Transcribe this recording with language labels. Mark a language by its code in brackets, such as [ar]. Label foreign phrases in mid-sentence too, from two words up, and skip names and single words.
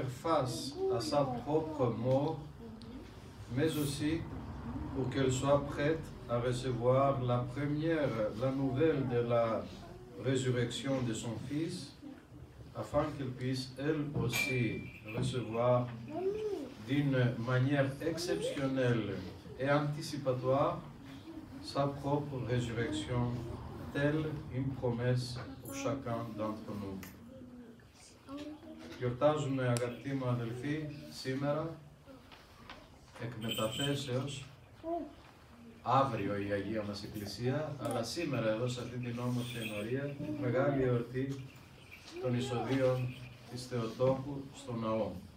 [fr] face à sa propre mort, mais aussi pour qu'elle soit prête à recevoir la nouvelle de la résurrection de son Fils, afin qu'elle puisse elle aussi recevoir d'une manière exceptionnelle et anticipatoire sa propre résurrection, telle une promesse pour chacun d'entre nous. [el] Γιορτάζουμε, αγαπητοί μου αδελφοί, σήμερα εκ μεταθέσεως, αύριο η Αγία μας Εκκλησία, αλλά σήμερα εδώ σε αυτή την όμορφη ενορία, τη μεγάλη εορτή των εισοδείων της Θεοτόκου στο ναό.